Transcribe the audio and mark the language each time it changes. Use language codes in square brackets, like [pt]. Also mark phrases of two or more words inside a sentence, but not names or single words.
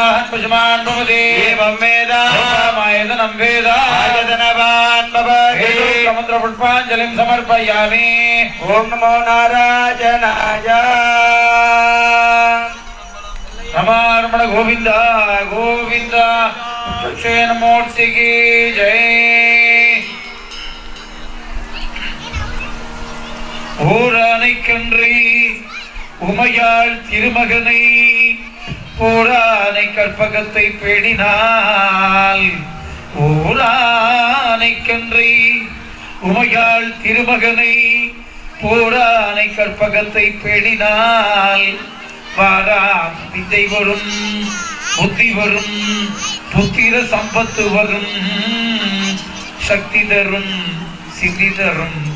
[sa] पुष्मान् भवति एवं वेद मायदनं वेद आयतनवान् भवति समुद्रपुष्पाञ्जलिं समर्पयामि ओम नमो नारायणाय [hi] नमः गोविंद गोविंद मूर्ति की जय [ta] ஊரானைக்கன்றி உமையாள் திருமகனை போரானை கற்பகத்தை பேணினாள் ஊரானைக்கன்றி உமையாள் திருமகனை போரானை கற்பகத்தை பேணினாள் வாரா வித்தை வரும் புத்தி வரும் புத்திர சம்பத்து வரும் சக்தி தரும் சித்தி தரும்